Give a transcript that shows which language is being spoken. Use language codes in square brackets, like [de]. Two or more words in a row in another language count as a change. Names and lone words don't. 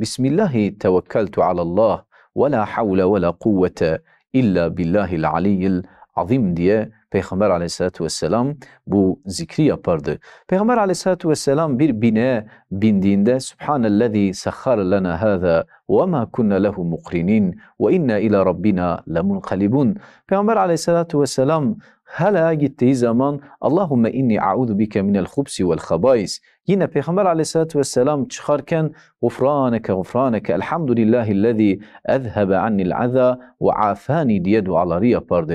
[ar] بسم الله توكلت على الله ولا حول ولا قوة إلا بالله العلي العظيم [tr] diye Peygamber Aleyhisselatü Vesselam bu zikri yapardı. Peygamber Aleyhisselatü Vesselam bir bineğe bindiğinde [ar] سبحان الذي سخر لنا هذا وما كنا له مقرنين وإنا إلى ربنا لمنقلبون. [tr] Peygamber Aleyhisselatü Vesselam hala gittiği zaman [ar] اللهم إني أعوذ بك من الخبث والخبائث. [tr] Yine Peygamber Aleyhisselatü Vesselam çıkarken [ar] غفرانك الحمد لله الذي أذهب عني الأذى وعافاني [tr] diye duaları yapardı.